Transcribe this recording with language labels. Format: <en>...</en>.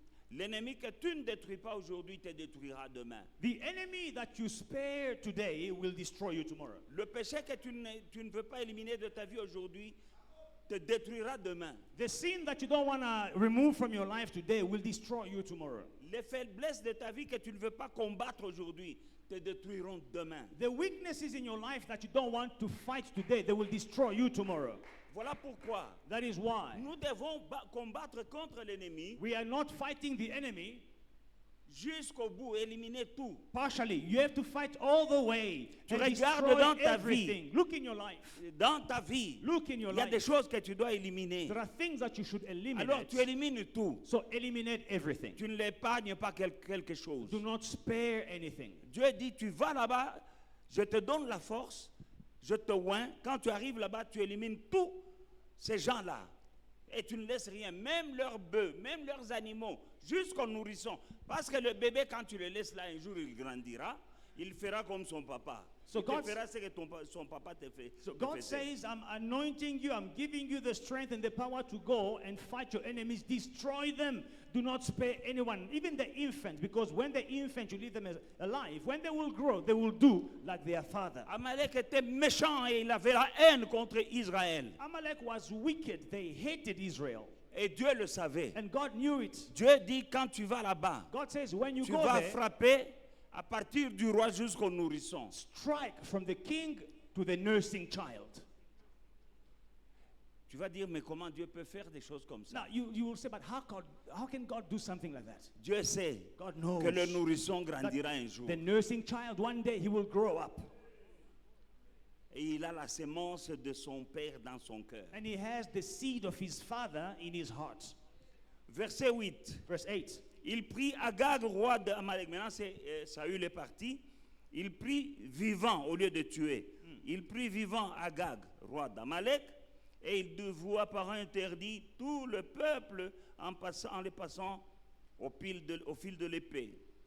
<fr>L'ennemi que tu ne détruis pas aujourd'hui te détruira demain.</fr> <en>The enemy that you spare today will destroy you tomorrow.</en> <fr>Le péché que tu ne veux pas éliminer de ta vie aujourd'hui te détruira demain.</fr> <en>The sin that you don't want to remove from your life today will destroy you tomorrow.</en> <fr>Les faiblesses de ta vie que tu ne veux pas combattre aujourd'hui te détruiront demain.</fr> <en>The weaknesses in your life that you don't want to fight today, they will destroy you tomorrow.</en> <fr>Voilà pourquoi</fr> <en>That is why</en> <fr>nous devons combattre contre l'ennemi</fr> <en>we are not fighting the enemy</en> <fr>jusqu'au bout, éliminer tout.</fr> <en>partially. You have to fight all the way</en> <fr>Tu</fr> <en>and</en> <fr>regardes</fr> <en>destroy</en> <fr>dans ta</fr> <en>everything. Look in your life.</en> <fr>Dans ta vie,</fr> <en>Look in your</en> <fr>il y a</fr> <en>life.</en> <fr>des choses que tu dois éliminer.</fr> <en>There are things that you should</en> <fr>Alors</fr> <en>eliminate.</en> <fr>tu élimines tout.</fr> <en>So eliminate everything.</en> <fr>Tu ne l'épargnes pas quelque chose.</fr> <en>Do not spare anything.</en> <fr>Dieu dit, tu vas là-bas, je te donne la force, je te oins. Quand tu arrives là-bas, tu élimines tous ces gens-là. Et tu ne laisses rien, même leurs bœufs, même leurs animaux, jusqu'aux nourrissons. Parce que le bébé, quand tu le laisses là, un jour, il grandira, il fera comme son papa.</fr> <en>So</en> <fr>Il</fr> <en>God-</en> <fr>te fera ce que son papa te fait.</fr> <en>So</en> <fr>te</fr> <en>God</en> <fr>faisait.</fr> <en>says, I'm anointing you, I'm giving you the strength and the power to go and fight your enemies, destroy them. Do not spare anyone, even the infant, because when the infant, you leave them alive, when they will grow, they will do like their father.</en> <fr>Amalek était méchant et il avait la haine contre Israël.</fr> <en>Amalek was wicked, they hated Israel,</en> <fr>Et Dieu le savait.</fr> <en>and God knew it.</en> <fr>Dieu dit, quand tu vas là-bas,</fr> <en>God says, when you</en> <fr>tu</fr> <en>go</en> <fr>vas</fr> <en>there,</en> <fr>frapper à partir du roi jusqu'au nourrisson.</fr> <en>strike from the king to the nursing child.</en> <fr>Tu vas dire, mais comment Dieu peut faire des choses comme ça?</fr> <en>Now, you will say, but how can God do something like that?</en> <fr>Dieu sait</fr> <en>God knows</en> <fr>que le nourrisson</fr> <en>that</en> <fr>grandira un jour.</fr> <en>the nursing child, one day he will grow up.</en> <fr>Et il a la sémence de son père dans son cœur.</fr> <en>And he has the seed of his father in his heart.</en> <fr>Verset 8.</fr> <en>Verse 8.</en> <fr>Il prit Agag, roi d'Amalek. Maintenant, Saül est parti. Il prit vivant au lieu de tuer. Il prit vivant Agag, roi d'Amalek, et il dévoua par un interdit tout le peuple en les passant au fil de l'épée.</fr>